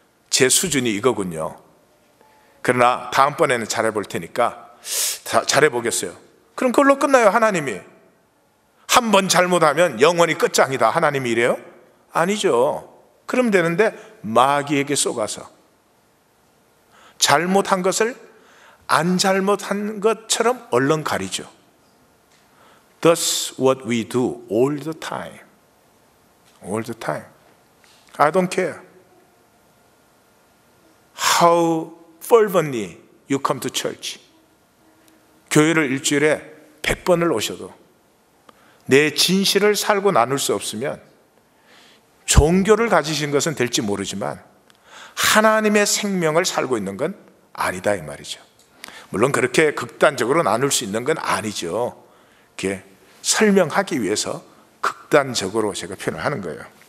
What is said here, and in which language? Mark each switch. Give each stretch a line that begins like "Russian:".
Korean: 제 수준이 이거군요. 그러나 다음번에는 잘해볼 테니까 잘해보겠어요. 그럼 그걸로 끝나요. 하나님이 한 번 잘못하면 영원히 끝장이다, 하나님이 이래요? 아니죠. 그럼 되는데 마귀에게 속아서 잘못한 것을 안 잘못한 것처럼 얼른 가리죠.
English: That's what we do all the time. All the time. I don't care how fervently you come to church.
Korean: 교회를 일주일에 100번을 오셔도 내 진실을 살고 나눌 수 없으면 종교를 가지신 것은 될지 모르지만 하나님의 생명을 살고 있는 건 아니다 이 말이죠. 물론 그렇게 극단적으로 나눌 수 있는 건 아니죠. 이렇게 설명하기 위해서 극단적으로 제가 표현을 하는 거예요.